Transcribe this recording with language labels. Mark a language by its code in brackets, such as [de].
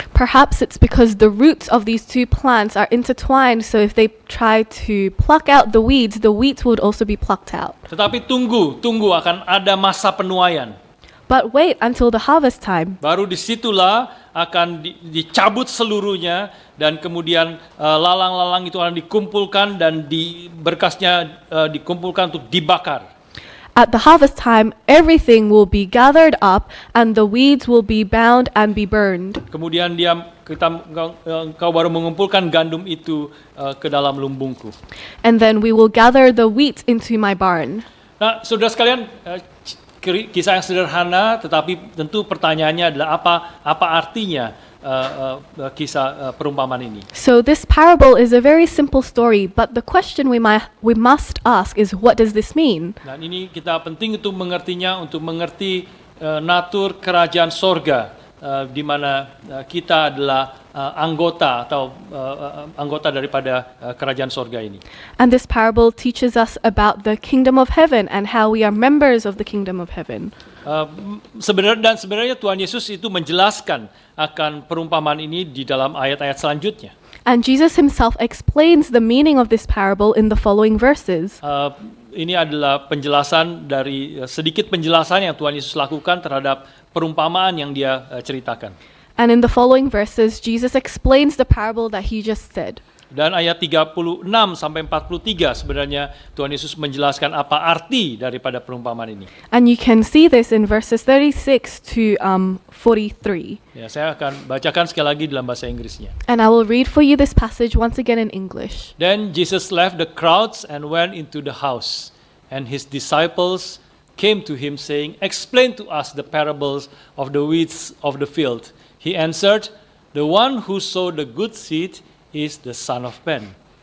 [en] Perhaps it's because the roots of these two plants are intertwined, so if they try to pluck out the weeds would also be plucked out. [id] Tetapi tunggu akan ada masa penuaian. [en] But wait until the harvest time. [id] Baru disitulah akan dicabut seluruhnya dan kemudian lalang-lalang itu akan dikumpulkan dan berkasnya dikumpulkan untuk dibakar. [en] At the harvest time, everything will be gathered up and the weeds will be bound and be burned. [id] Kemudian engkau baru mengumpulkan gandum itu ke dalam lumbungku. [en] And then we will gather the wheat into my barn. [id] Nah, saudara sekalian, kisah yang sederhana, tetapi tentu pertanyaannya adalah apa artinya kisah perumpamaan ini. [en] So this parable is a very simple story, but the question we must ask is, what does this mean? [id] Dan ini kita penting untuk mengertinya, untuk mengerti natur kerajaan sorga, di mana kita adalah anggota atau anggota daripada kerajaan sorga ini. [en] And this parable teaches us about the kingdom of heaven and how we are members of the kingdom of heaven. [id] Sebenarnya Tuhan Yesus itu menjelaskan akan perumpamaan ini di dalam ayat-ayat selanjutnya. [en] And Jesus himself explains the meaning of this parable in the following verses. [id] Ini adalah penjelasan dari sedikit penjelasan yang Tuhan Yesus lakukan terhadap perumpamaan yang dia ceritakan. [en] And in the following verses, Jesus explains the parable that he just said. [id] Dan ayat 36 sampai 43 sebenarnya Tuhan Yesus menjelaskan apa arti daripada perumpamaan ini. [en] And you can see this in verses 36 to 43. [id] Ya, saya akan bacakan sekali lagi dalam bahasa Inggrisnya. [en] And I will read for you this passage once again in English. Then Jesus left the crowds and went into the house, and his disciples came to him saying, "Explain to us the parables of the weeds of the field." He answered, "The one who sowed the good seed is the Son of Man.